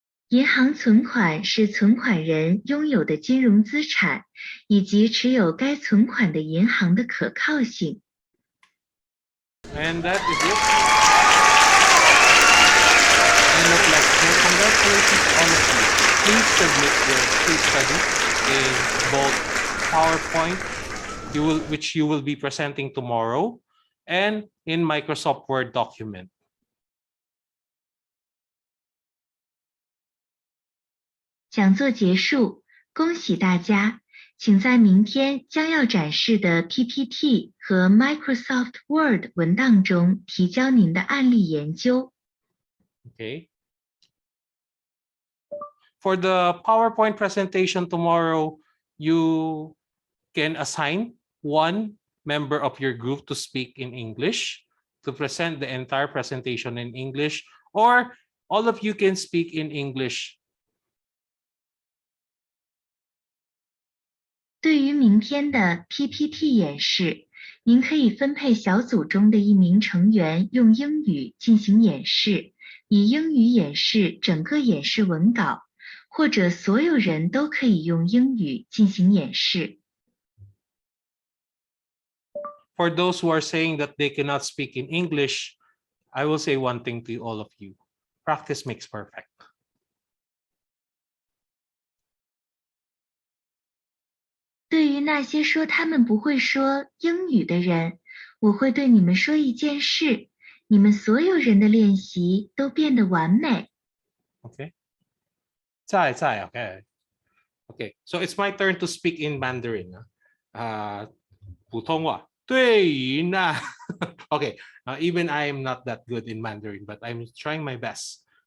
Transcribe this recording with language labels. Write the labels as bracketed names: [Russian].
[Chinese] 银行存款是存款人拥有的金融资产，以及持有该存款的银行的可靠性。 [English] And that is it. And look like congratulations to all of you. Please submit your case study in both PowerPoint, which you will be presenting tomorrow, and in Microsoft Word document. [Chinese] 讲座结束，恭喜大家！请在明天将要展示的 PPT 和 Microsoft Word 文档中提交您的案例研究。 [English] Okay. For the PowerPoint presentation tomorrow, you can assign one member of your group to speak in English, to present the entire presentation in English, or all of you can speak in English. [Chinese] 对于明天的 PPT 演示，您可以分配小组中的一名成员用英语进行演示，以英语演示整个演示文稿，或者所有人都可以用英语进行演示。 [English] For those who are saying that they cannot speak in English, I will say one thing to all of you. Practice makes perfect. [Chinese] 对于那些说他们不会说英语的人，我会对你们说一件事：你们所有人的练习都变得完美。 [English] Okay. 在 okay. Okay. So it's my turn to speak in Mandarin. [Chinese] 普通话。对于那 Okay. [English] Even I am not that good in Mandarin, but I'm trying my best.